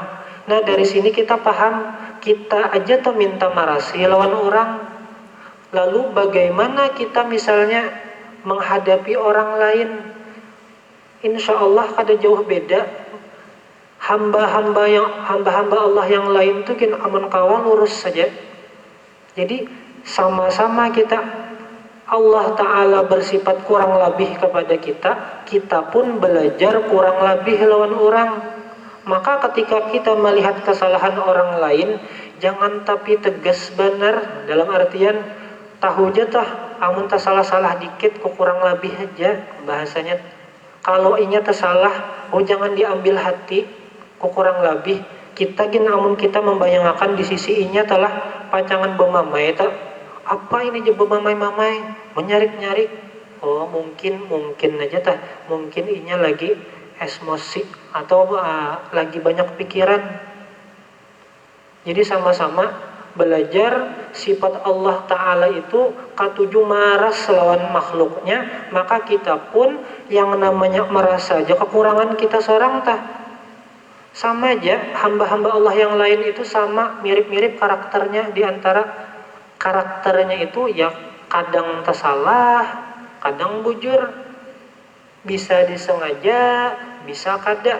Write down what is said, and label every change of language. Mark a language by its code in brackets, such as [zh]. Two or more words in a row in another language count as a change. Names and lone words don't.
[bjn] Nah dari sini kita paham, kita aja tuh minta marasi lawan orang. [id] Lalu bagaimana kita misalnya menghadapi orang lain? [ar] إن شاء الله [bjn] kada jauh beda. Hamba-hamba Allah yang lain tuh kin aman kawan lurus saja. Jadi sama-sama kita, Allah Ta'ala bersifat kurang lebih kepada kita pun belajar kurang lebih lawan orang. Maka ketika kita melihat kesalahan orang lain, jangan tapi tegas benar, dalam artian tahu aja amun salah dikit kok kurang lebih aja bahasanya. Kalau inya tersalah, jangan diambil hati kok kurang lebih. Kita amun kita membayangkan di sisi inya telah pacangan bermamai apa ini aja bermamai menyarik-nyarik. Mungkin aja mungkin inya lagi emosi atau lagi banyak pikiran. Jadi sama-sama belajar sifat Allah Ta'ala itu katuju maras lawan makhluknya, [id] maka kita pun yang namanya merasa aja kekurangan kita seorang tah sama aja. Hamba-hamba Allah yang lain itu sama mirip-mirip karakternya. [bjn] Di antara karakternya itu ya kadang tersalah, kadang bujur, bisa disengaja, bisa kada.